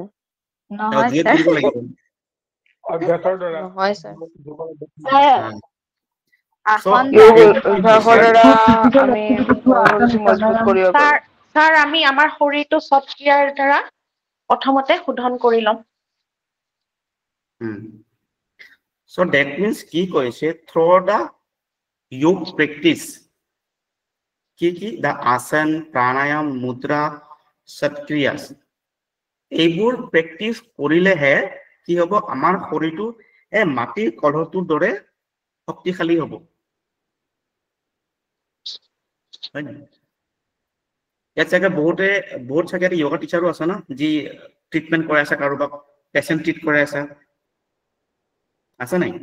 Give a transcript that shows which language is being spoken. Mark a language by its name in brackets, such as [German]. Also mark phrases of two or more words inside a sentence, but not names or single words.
[Assamese] স্যাৰ নহয় জুইত স্যাৰ পুৰিব লাগিব অভ্যাসৰ দ্বাৰা নহয় স্যাৰ আসন অভ্যাসৰ দ্বাৰা আমি শৰীৰটো মজবুত কৰিব পাৰোঁ স্যাৰ আমি আমাৰ শৰীৰটো চব ক্ৰিয়াৰ দ্বাৰা প্ৰথমতে শোধন কৰি ল'ম [English] so that means [Assamese] কি কৈছে [English] through the yoga practice [Assamese] কি [English] the asana pranayam mudra satkriyas [Assamese] এইবোৰ প্ৰেক্টিস কৰিলেহে কি হ'ব আমাৰ শৰীৰটো এই মাটিৰ কলহটোৰ দৰে শক্তিশালী হ'ব হয় না ইয়াত চাগে বহুত চাগে [English] yoga teacher [Assamese] আছে না যি ট্ৰিটমেন্ট কৰাই আছে কাৰোবাক [English] patient treat [Assamese] কৰাই আছে নাই